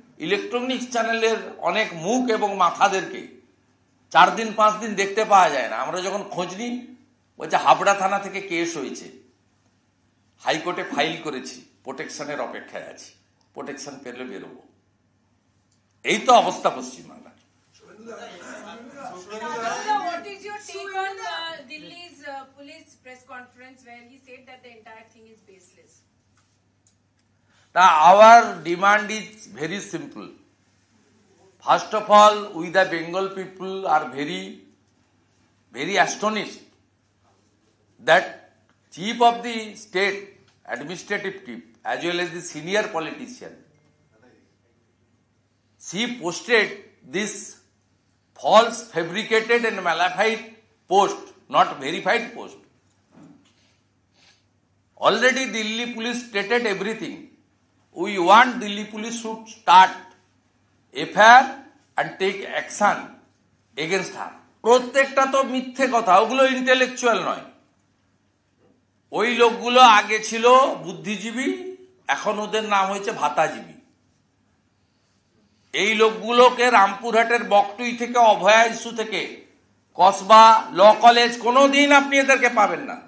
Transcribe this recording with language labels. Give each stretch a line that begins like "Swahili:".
Bangla: Electronics চ্যানেলের অনেক মুখ এবং মাথাদেরকে 4 দিন 5 দিন দেখতে পাওয়া যায় না। আমরা যখন খোঁজ নিই বলছে হাবড়া থানা থেকে কেস হয়েছে, হাইকোর্টে ফাইল করেছি, প্রোটেকশনের অপেক্ষায় আছি, প্রোটেকশন পেলে বেরোবো। এই তো অবস্থা পশ্চিমবাংলার।
English: What is your take on Delhi's police press conference where he said that the entire thing is baseless? Our demand is very simple. First of all, we the Bengal people are very astonished that chief of the state, administrative chief, as well as the senior politician, she posted this false, fabricated and malified post, not verified post. Already Delhi police stated everything. We want Delhi police should start FIR and take action against her.
Bangla: প্রত্যেকটা তো মিথ্যে কথা, ওগুলো intellectual নয়। ওই লোকগুলো আগে ছিল বুদ্ধিজীবী, এখন ওদের নাম হয়েছে ভাতাজীবী। এই লোকগুলোকে রামপুরহাটের বকটুই থেকে, অভয়া ইস্যু থেকে, কসবা ল কলেজ, কোনোদিন আপনি এদেরকে পাবেন না।